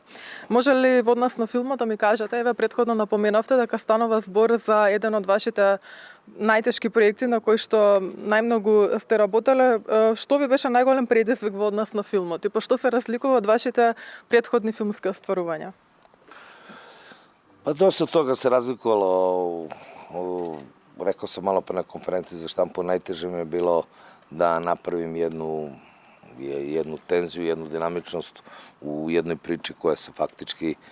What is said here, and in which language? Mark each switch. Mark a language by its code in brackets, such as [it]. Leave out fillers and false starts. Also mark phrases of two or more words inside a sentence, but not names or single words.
[mk] Може ли во однос на филмот да ми кажете, еве предходно напоменавте дека станува збор за еден од вашите најтешки проекти на кои што најмногу сте работеле, што ви беше најголем предизвик во однос на филмот и по што се разликува од вашите предходни филмски остварувања? [sr] Pa dosta toga se razlikovalo. Rekao sam malo pre na konferenciji za štampu, najteže mi je bilo da napravim jednu tenziju, jednu dinamičnost u jednoj priči koja se faktički